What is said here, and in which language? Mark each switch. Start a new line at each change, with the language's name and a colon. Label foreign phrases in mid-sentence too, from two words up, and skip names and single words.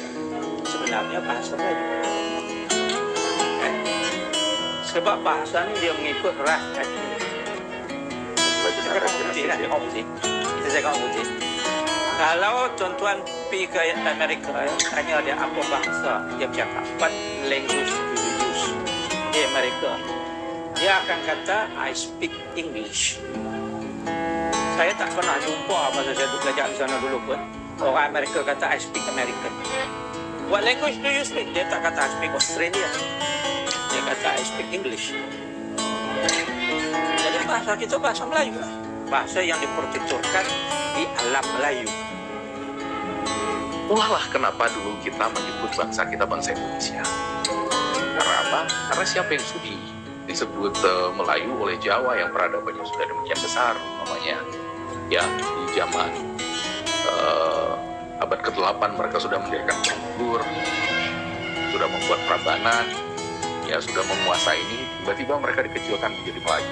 Malay: Sebenarnya bahasa Melayu. Sebab bahasa ini dia mengikut ras Aceh. Kita cakap putih kan? Kita cakap putih. Kalau tuan-tuan pergi ke Amerika, tanya dia apa bahasa dia bercakap.
English: What language do you use?
Malay: Di Amerika, dia akan kata
English: I speak English.
Malay: Saya tak pernah jumpa masa saya belajar di sana dulu pun orang Amerika kata
English: I speak American. What language do you speak?
Malay: Dia tak kata
English: I speak Australia.
Malay: Dia kata
English: I speak English.
Malay: Jadi bahasa kita bahasa Melayu lah. Bahasa yang dipertuturkan di alam Melayu.
Indonesian: Itulah kenapa dulu kita menyebut bangsa kita bangsa Indonesia. Karena apa? Karena siapa yang sudi disebut Melayu oleh Jawa yang peradabannya sudah demikian besar, namanya ya di zaman abad ke-8 mereka sudah mendirikan Borobudur, sudah membuat Prambanan, ya sudah menguasai ini, tiba-tiba mereka dikecilkan menjadi Melayu.